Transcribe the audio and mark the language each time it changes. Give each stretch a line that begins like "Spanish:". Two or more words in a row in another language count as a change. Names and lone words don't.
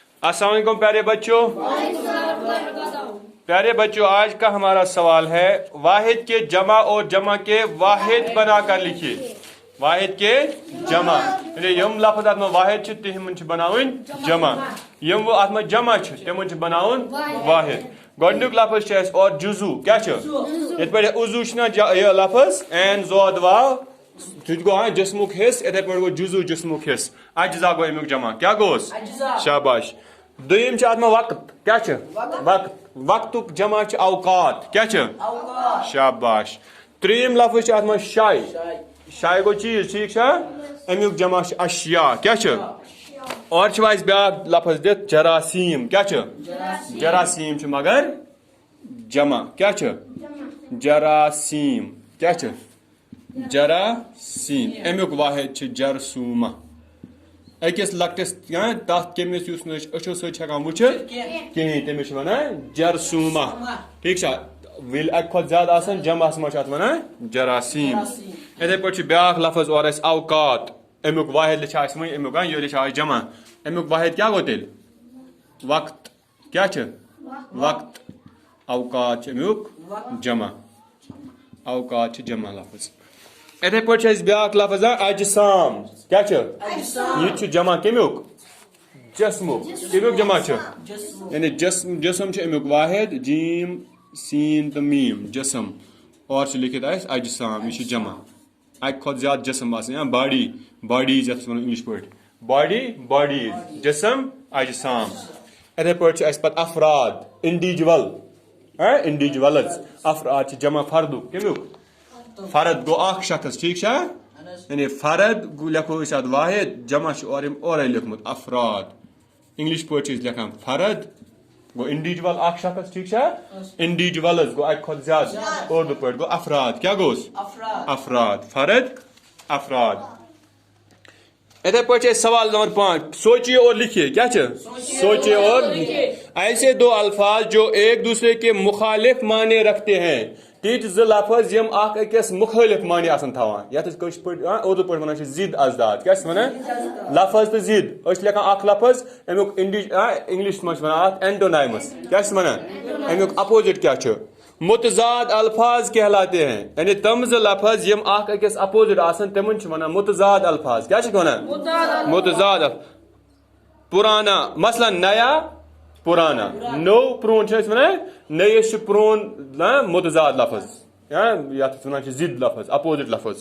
Urdu: السلام علیکم پیارے بچوں. پیارے بچوں, آج کا ہمارا سوال ہے واحد کے جمع اور جمع کے واحد بنا کر لکھیے. واحد کے جمع
Kashmiri: یعنی یم لفظ ات واحد تم بناون جمع, یم ات جمع تم بناون واحد. گۄڈنیُک لفظ اور جزو کیا یت پہ عضو یہ لفظ این زود واو تھی گو جسمک حص اتھے پہ گو جزو جسمک حص. اجزا گو امیک جمع کیا گوس شاباش. دویم ات وقت کیا وقت, وقتک جمع اوقات کیا شاباش. تریم لفظ ات شاے, شاے گو چیز ٹھیک امیک جمع اشیاء کیا اور اس بیاکھ لفظ دت جراثیم کیا جراثیم مگر جمع کیا جراثیم کیا جراثیم. امیک واحد جرثومہ. اکس لکٹس تک کمس اچھو سکان وچت کہین تمس ونان جرثومہ ٹھیک ویل اکہ کھت زیادہ آسان جمعس مجھ ات ونان جراثیم. اتھے پہ بیاکھ لفظ اور اوقات. امیک واحد لکھا وی امیک یہ لکھا جمع. امیک واحد کیا گو تیل وقت کیا وقت. اوقات امیک جمع, اوقات جمع لفظ. اتھے پہ بیاکھ لفظ اجسام کیا یہ جمع کمیک جسمک. کمیک جمع یعنی جسم امیک واحد جیم سین تو میم جسم اور لکھت اجسام یہ جمع. اکہ کھت زیادہ جسم آسان
English: body bodies
Kashmiri: یتھ انگلش پہ
English: body bodies
Kashmiri: جسم اجسام. اتھے پہ پتہ افراد
English: individual individuals.
Kashmiri: افراد جمع فردک کمیک فرد گو اخ شخص ٹھیک یعنی فرد لکھو ات واحد جمع اور لکھمت افراد. انگلش پہ لکھان فرد گو انڈیویجول اخ شخص ٹھیک انڈیویجولز گو اکہ کھت زیادہ. اردو پہ گو افراد کیا گوس افراد فرد افراد. اتھے پہ سوال نمبر 5
Urdu: سوچیے اور لکھیے
Kashmiri: کیا
Urdu: سوچیے اور لکھیے. ایسے دو الفاظ جو ایک دوسرے کے مخالف معنی رکھتے ہیں.
Kashmiri: تیت ز لفظ یم اخ اکس مخالف معنی آسان تھوان یتھ اردو پہ ونان ضد ازداد کیا لفظ تو ضد اس لکھان اخ لفظ امیک انگلش مجھ ونان اینٹونائمس کیا ونان امیک اپوزٹ کیا
Urdu: متضاد الفاظ کہلاتے ہیں.
Kashmiri: یعنی تم ز لفظ یم اخ اکس اپوزٹ آسان تمن ونان متضاد الفاظ کیا ونان متضاد. پرانا مثلا نیا پرانا نو پرون ونان نئیس پرون متضاد لفظ یتھ ونان ضد لفظ اپوزٹ لفظ.